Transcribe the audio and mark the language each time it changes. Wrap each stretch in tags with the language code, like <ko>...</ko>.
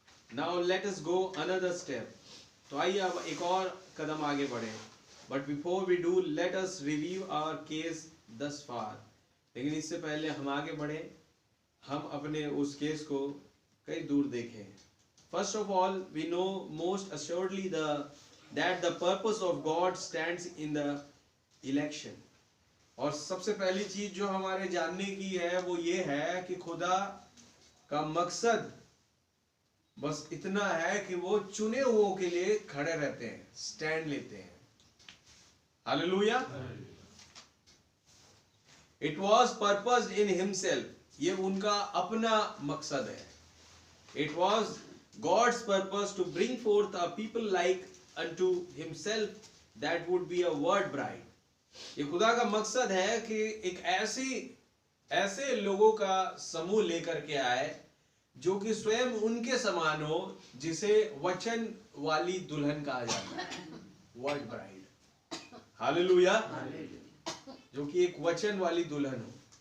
<en>Now let us go another step.</en> <hi>तो आइए अब एक और कदम आगे बढ़े।</hi> <en>But before we do, let us review our case thus far.</en> <hi>लेकिन इससे पहले हम आगे बढ़े, हम अपने उस केस को कई दूर देखें।</hi> <en>First of all, we know most assuredly that the purpose of God stands in the election.</en> <hi>और सबसे पहली चीज जो हमारे जानने की है वो ये है कि खुदा का मकसद बस इतना है कि वो चुने हुओं के लिए खड़े रहते हैं, स्टैंड लेते हैं। Hallelujah.</hi> <en>It was purposed in himself.</en> <hi>ये उनका अपना मकसद है।</hi> <en>It was God's purpose to bring forth a people like unto himself that would be a word bride.</en> <hi>ये खुदा का मकसद है कि एक ऐसी ऐसे लोगों का समूह लेकर के आए जो कि स्वयं उनके समान हो, जिसे वचन वाली दुल्हन कहा जाता है, वर्ड ब्राइड। हालेलुया। जो कि एक वचन वाली दुल्हन हो।</hi>